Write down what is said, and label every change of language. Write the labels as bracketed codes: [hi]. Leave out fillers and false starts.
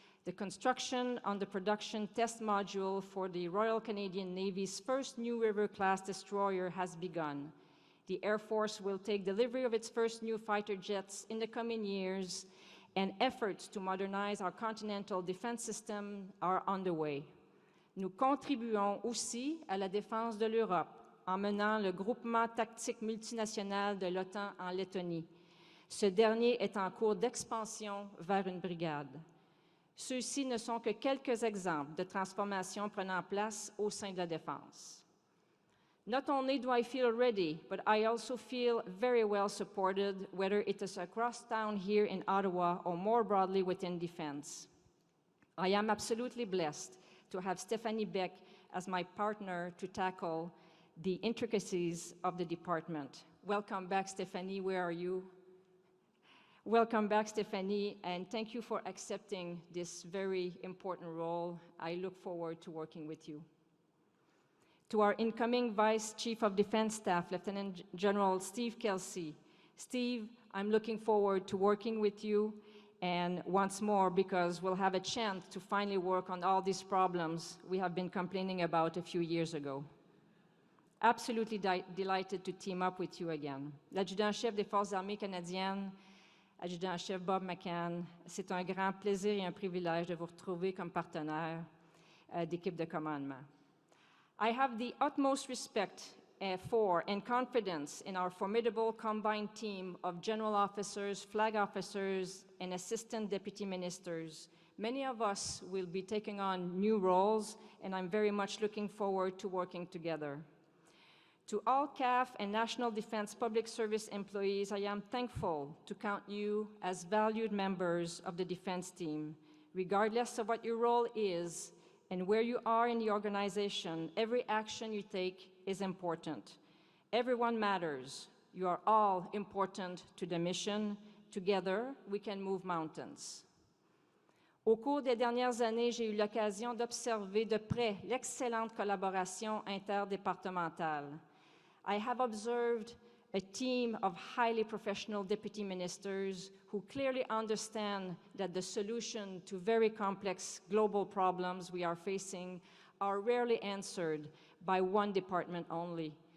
[en] The construction on the production test module for the Royal Canadian Navy's first New River-class destroyer has begun. The Air Force will take delivery of its first new fighter jets in the coming years, and efforts to modernize our continental defense system are underway. [fr] Nous contribuons aussi à la défense de l'Europe en menant le groupement tactique multinational de l'OTAN en Lettonie. Ce dernier est en cours d'expansion vers une brigade. Ceux-ci ne sont que quelques exemples de transformations prenant place au sein de la défense. [en] Not only do I feel ready, but I also feel very well supported, whether it is across town here in Ottawa or more broadly within defense. I am absolutely blessed to have Stephanie Beck as my partner to tackle the intricacies of the department. Welcome back, Stephanie. Where are you? Welcome back, Stephanie, and thank you for accepting this very important role. I look forward to working with you. To our incoming Vice Chief of Defense Staff, Lieutenant-General Steve Kelsey. Steve, I'm looking forward to working with you, and once more, because we'll have a chance to finally work on all these problems we have been complaining about a few years ago. Absolutely delighted to team up with you again. [fr] L'adjudant-chef des Forces armées canadiennes, adjudant-chef Bob McCann, c'est un grand plaisir et un privilège de vous retrouver comme partenaire d'équipe de commandement. [en] I have the utmost respect for and confidence in our formidable combined team of general officers, flag officers, and assistant deputy ministers. Many of us will be taking on new roles, and I'm very much looking forward to working together. To all CAF and National Defense Public Service employees, I am thankful to count you as valued members of the defense team. Regardless of what your role is, and where you are in the organization, every action you take is important. Everyone matters. You are all important to the mission. Together, we can move mountains. [fr] Au cours des dernières années, j'ai eu l'occasion d'observer de près l'excellente collaboration interdépartementale. [en] I have observed a team of highly professional deputy ministers who clearly understand that the solution to very complex global problems we are facing are rarely answered by one department only.